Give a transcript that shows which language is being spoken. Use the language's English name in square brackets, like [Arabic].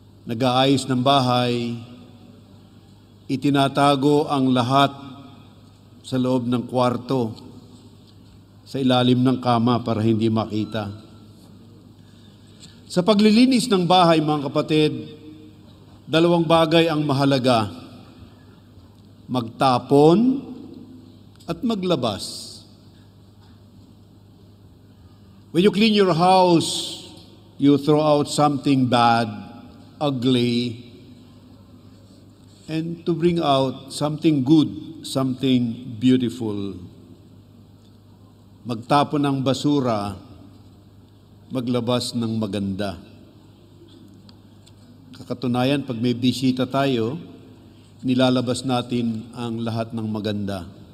[Filipino] Nag-aayos ng bahay, itinatago ang lahat sa loob ng kwarto, sa ilalim ng kama para hindi makita. Sa paglilinis ng bahay, mga kapatid, dalawang bagay ang mahalaga: magtapon at maglabas. [English] When you clean your house, you throw out something bad, ugly, and to bring out something good, something beautiful. [Filipino] Magtapon ng basura, maglabas ng maganda. Kakatunayan, pag may bisita tayo, nilalabas natin ang lahat ng maganda.